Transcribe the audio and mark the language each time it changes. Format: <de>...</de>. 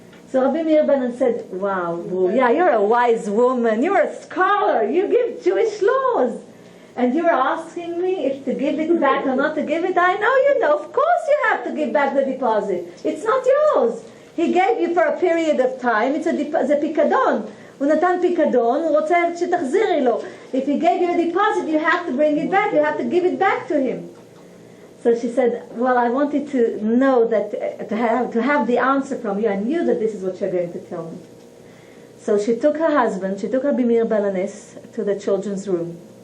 <en>So Rabbi Meir Baal Haness said, wow, yeah, you're a wise woman. You're a scholar. You give Jewish laws. And you're asking me if to give it back or not to give it? I know you know. Of course you have to give back the deposit. It's not yours. He gave you for a period of time,</en> <he>זה פיקדון. הוא נתן פיקדון, הוא רוצה שתחזירי לו.</he> <en>If he gave you a deposit, you have to bring it back, you have to give it back to him. So she said, well, I wanted to know that, to have the answer from you. I knew that this is what you're going to tell me. So she took her husband, she took Rabbi Meir Baal Haness to the children's room.</en>